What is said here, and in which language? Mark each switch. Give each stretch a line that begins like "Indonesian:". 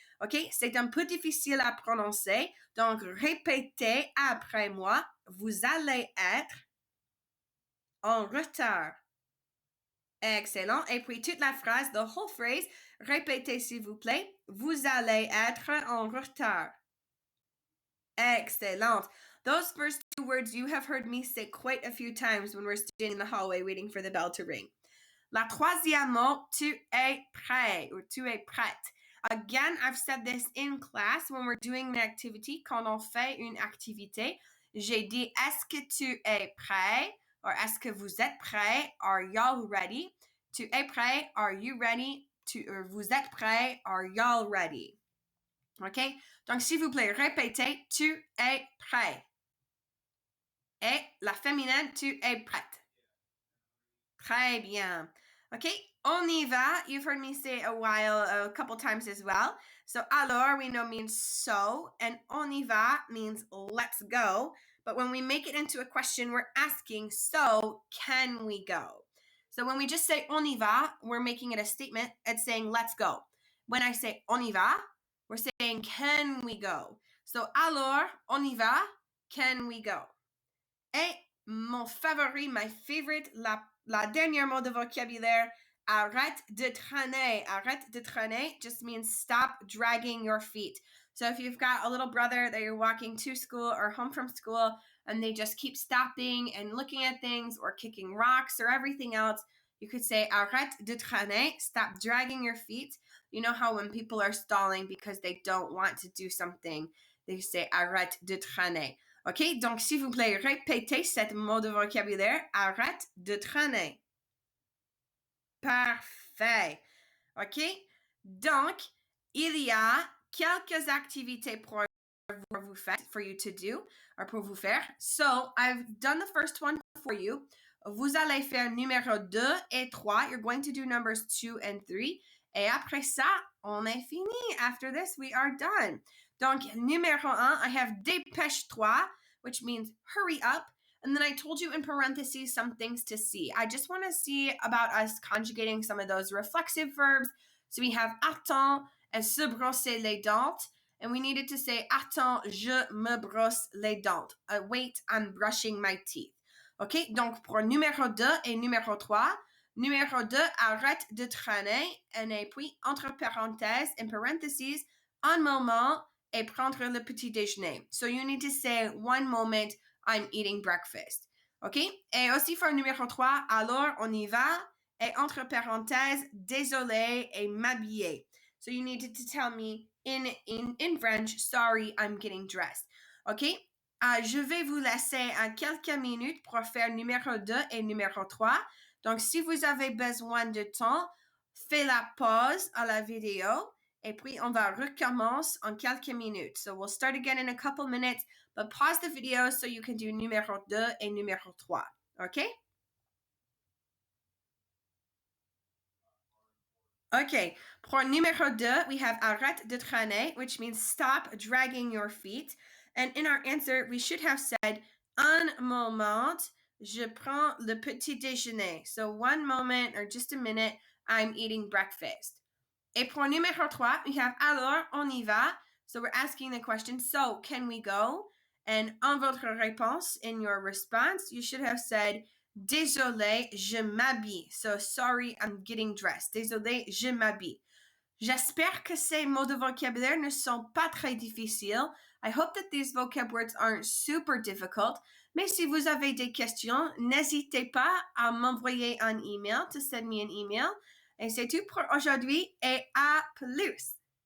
French: OK, c'est un peu difficile à prononcer. Donc, répétez après moi. Vous allez être en retard. Excellent. Et puis, toute la phrase,
English: the whole phrase,
French: répétez s'il vous plaît. Vous allez être en retard. Excellent.
English: Those first 2 words you have heard me say quite a few times when we're standing in the hallway waiting for the bell to ring.
French: La troisième mot, tu es prêt or tu es prête.
English: Again, I've said this in class when we're doing an activity,
French: quand on fait une activité. j'ai dit est-ce que tu es prêt? Or est-ce que vous êtes prêt?
English: Are y'all ready?
French: Tu es prêt?
English: Are you ready?
French: Vous êtes prêt?
English: Are y'all ready? OK?
French: Donc, s'il vous plaît, répétez, tu es prêt. Et la féminine, tu es prête. Très bien. OK, on y va.
English: You've heard me say a couple times as well. So, alors, we know means so, and on y va means let's go. But when we make it into a question, we're asking, so can we go? So when we just say on y va, we're making it a statement. It's saying let's go. When I say on y va, we're saying can we go? So, alors, on y va, can we go?
French: Et mon favori,
English: my favorite,
French: la dernière mot de vocabulaire, arrête de traîner. Arrête de traîner
English: just means stop dragging your feet. So if you've got a little brother that you're walking to school or home from school and they just keep stopping and looking at things or kicking rocks or everything else, you could say
French: arrête de traîner,
English: stop dragging your feet. You know how when people are stalling because they don't want to do something, they say
French: arrête de traîner.
English: OK?
French: Donc, s'il vous plaît, répétez cette mot de vocabulaire. Arrête de traîner. Parfait. OK? Donc, il y a quelques activités pour vous faire,
English: for you to do,
French: or pour vous faire.
English: So, I've done the first one for you.
French: Vous allez faire numéro 2 et 3.
English: You're going to do numbers 2 and 3.
French: Et après ça, on est fini.
English: After this, we are done.
French: Donc, numéro 1,
English: I have dépêche-toi, which means hurry up. And then I told you in parentheses some things to see. I just want to see about us conjugating some of those reflexive verbs. So we have attends and se brosser les dents. And we needed to say
French: attends, je me brosse les dents.
English: Wait, I'm brushing my teeth. OK?
French: Donc, pour numéro 2 et numéro 3, numéro 2, arrête de traîner. Et puis, entre parenthèses,
English: in parentheses,
French: un moment et prendre le petit déjeuner.
English: So you need to say one moment, I'm eating breakfast. OK?
French: Et aussi pour numéro 3, alors on y va. Et entre parenthèses, désolé et m'habiller.
English: So you needed to tell me in French, sorry, I'm getting dressed. OK?
French: Je vais vous laisser en quelques minutes pour faire numéro 2 et numéro 3. Donc, si vous avez besoin de temps, faites la pause à la vidéo. Et puis, on va recommencer en quelques minutes.
English: So, we'll start again in a couple minutes, but pause the video so you can do
French: numéro 2 et numéro 3.
English: OK? OK.
French: Pour numéro 2,
English: we have
French: arrête de traîner,
English: which means stop dragging your feet. And in our answer, we should have said,
French: un moment, je prends le petit déjeuner.
English: So one moment or just a minute, I'm eating breakfast.
French: Et pour numéro 3,
English: we have
French: alors, on y va.
English: So we're asking the question, so can we go? And
French: en votre réponse,
English: in your response, you should have said,
French: désolé, je m'habille.
English: So sorry, I'm getting dressed.
French: Désolé, je m'habille. J'espère que ces mots de vocabulaire ne sont pas très difficiles.
English: I hope that these vocab words aren't super difficult.
French: Mais si vous avez des questions, n'hésitez pas à m'envoyer un email,
English: to send me an email.
French: Et c'est tout pour aujourd'hui et à plus!